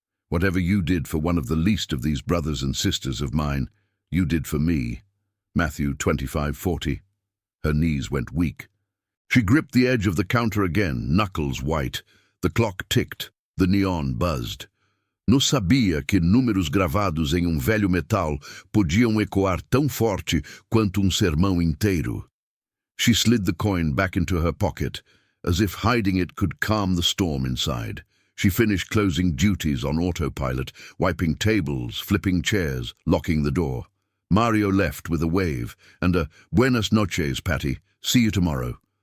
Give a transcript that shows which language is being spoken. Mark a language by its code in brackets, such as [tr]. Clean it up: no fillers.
[en] "Whatever you did for one of the least of these brothers and sisters of mine, you did for me." Matthew 25:40. Her knees went weak. She gripped the edge of the counter again, knuckles white. The clock ticked. The neon buzzed. [pt] Não sabia que números gravados em velho metal podiam ecoar tão forte quanto sermão inteiro. [en] She slid the coin back into her pocket, as if hiding it could calm the storm inside. She finished closing duties on autopilot, wiping tables, flipping chairs, locking the door. Mario left with a wave and a [es] "Buenas noches, [en] Patty. See you tomorrow."